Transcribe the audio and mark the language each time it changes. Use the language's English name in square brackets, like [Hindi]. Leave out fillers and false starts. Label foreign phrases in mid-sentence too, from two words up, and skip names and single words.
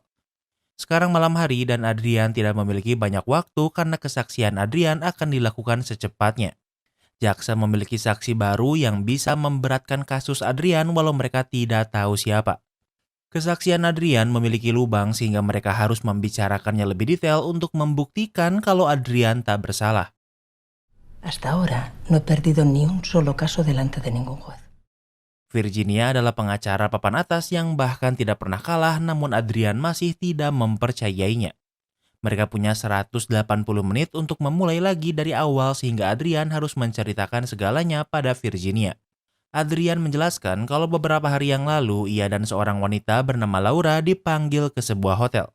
[Indonesian] Sekarang malam hari dan Adrian tidak memiliki banyak waktu karena kesaksian Adrian akan dilakukan secepatnya. Jaksa memiliki saksi baru yang bisa memberatkan kasus Adrian walau mereka tidak tahu siapa. Kesaksian Adrian memiliki lubang sehingga mereka harus membicarakannya lebih detail untuk membuktikan kalau Adrian tak bersalah. [Spanish] Hasta ahora no he perdido ni un solo caso delante de ningún juez. [Indonesian] Virginia adalah pengacara papan atas yang bahkan tidak pernah kalah, namun Adrian masih tidak mempercayainya. Mereka punya 180 menit untuk memulai lagi dari awal sehingga Adrian harus menceritakan segalanya pada Virginia. Adrian menjelaskan kalau beberapa hari yang lalu ia dan seorang wanita bernama Laura dipanggil ke sebuah hotel.